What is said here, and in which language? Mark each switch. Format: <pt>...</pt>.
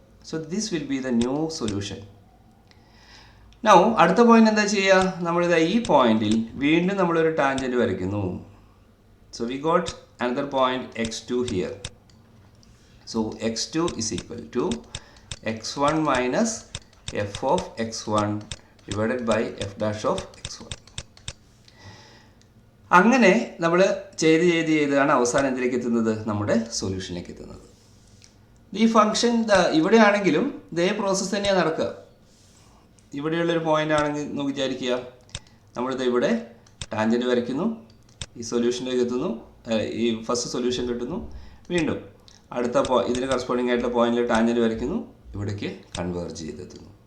<en>So this will be the new solution. Now</en> <ml>അടുത്ത point എന്താ ചെയ്യുക? നമ്മളിത് ഈ പോയിന്റിൽ വീണ്ടും നമ്മളൊരു ടാൻജൻറ്റ് വരയ്ക്കുന്നു.</ml> <en>So we got another point x2 here. So x2 is equal to x1 minus f of x1 divided by f dash of x1.</en> <ml>അങ്ങനെ നമ്മൾ ചെയ്താണ് അവസാനം എന്തിലേക്ക് എത്തുന്നത്? നമ്മുടെ സൊല്യൂഷനിലേക്ക് എത്തുന്നത്. ഈ ഫംഗ്ഷൻ ഇവിടെയാണെങ്കിലും ഇതേ പ്രോസസ്സ് തന്നെയാണ് നടക്കുക. ഇവിടെയുള്ളൊരു പോയിന്റ് ആണെങ്കിൽ നമുക്ക് വിചാരിക്കുക, നമ്മളിത് ഇവിടെ ടാൻജൻറ്റ് വരയ്ക്കുന്നു, ഈ സൊല്യൂഷനിലേക്ക് എത്തുന്നു, ഈ ഫസ്റ്റ് സൊല്യൂഷൻ കിട്ടുന്നു, വീണ്ടും അടുത്ത ഇതിന് കറസ്പോണ്ടിങ് ആയിട്ടുള്ള പോയിന്റിൽ ടാൻജൻറ്റ് വരയ്ക്കുന്നു, ഇവിടേക്ക് കൺവേർജ് ചെയ്തെത്തുന്നു.</ml>